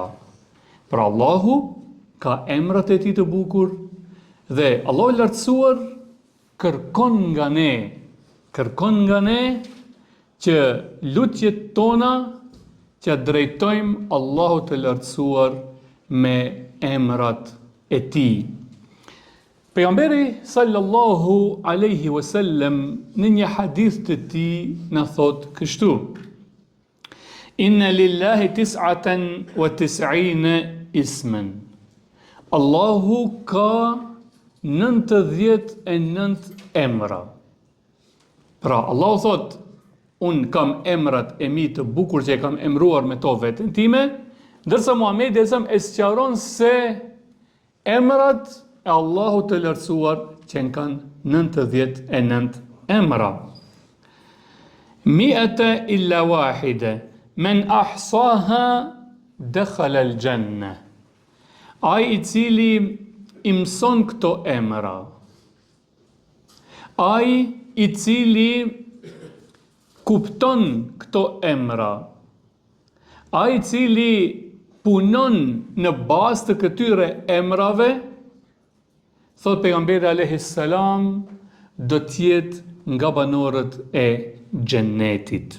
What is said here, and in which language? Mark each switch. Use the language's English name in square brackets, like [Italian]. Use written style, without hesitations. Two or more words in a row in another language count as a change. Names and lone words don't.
[Albanian] Pra Allahu ka emrat e tij të bukur dhe Allahu i lartësuar kërkon nga ne që lutjet tona që drejtojmë Allahut të lartësuar me emrat e tij. Pejgamberi [Arabic] صلى الله عليه وسلم [Albanian] në një hadith të tij na thot kështu: [Arabic] إن لله 99 اسما. [Albanian] Allahu ka 99 emra. Pra Allahu thot, unë kam emrat e mi të bukur që e kam emruar me to veten time, ndërsa Muhamedi e sqaron se emrat e Allahut të lartësuar që kanë 99 emra. [Arabic] مائة إلا واحدة، من أحصاها دخل الجنة. [Albanian] Ai i cili i mëson këto emra, ai i cili kupton këto emra, ai i cili punon në bazë të këtyre emrave, thot pejgamberi [Arabic] عليه السلام, [Albanian] do t'jetë nga banorët e xhennetit.